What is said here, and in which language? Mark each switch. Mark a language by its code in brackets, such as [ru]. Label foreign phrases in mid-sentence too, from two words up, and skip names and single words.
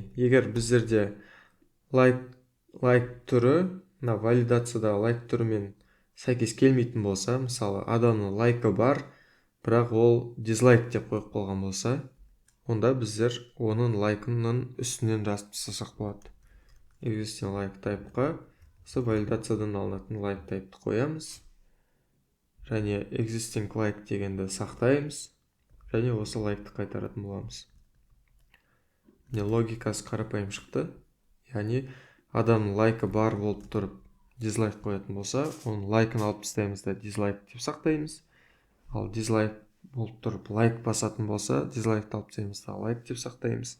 [kk] Егер біздерде лайк түрі, валидацияда лайк түрімен сәйкес келмейтін болса, мысалы адамның лайкі бар, бірақ ол дизлайк деп қойып қалған болса, онда біздер оның лайкының үстінен жазып тастасақ болады. [en] Existing like type'қа [kk] осы валидациядан алынатын [en] like type'ті [kk] қоямыз. Және [en] existing like [kk] дегенді сақтаймыз. Және осы лайкты қайтаратын боламыз. міне логикасы қарапайым шықты. Яғни адамның лайкі бар болып тұрып дизлайк қоятын болса, оның лайкын алып тастаймыз да дизлайк деп сақтаймыз. Ал дизлайк болып тұрып лайк басатын болса, дизлайкты алып тастаймыз да лайк деп сақтаймыз.